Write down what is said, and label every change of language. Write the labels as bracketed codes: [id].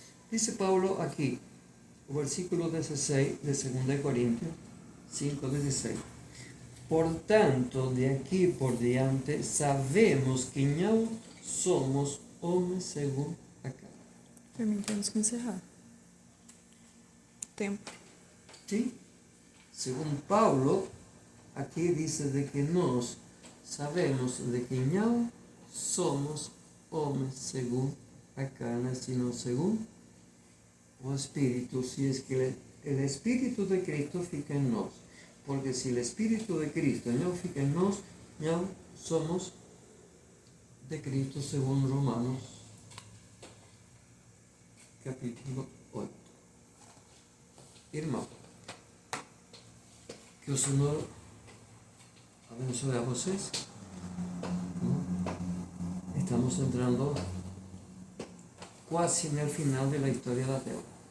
[es] Dice Pablo aquí, el versículo 16 de 2 Corintios 5:16. [pt] Por tanto, de aquí por diante, sabemos que não somos homens segundo a carne. Para mim, temos que encerrar. Tempo. [es] ¿Sí? Según Pablo, aquí dice de que nos sabemos de que no somos hombres según a carne, sino según o Espíritu, si es que el Espíritu de Cristo fica en nos. Porque si el Espíritu de Cristo no fica en nos, no somos de Cristo, según Romanos capítulo 8. [pt] Irmão, que o Senhor abençoe a vocês. Estamos entrando quase no final da história da Terra.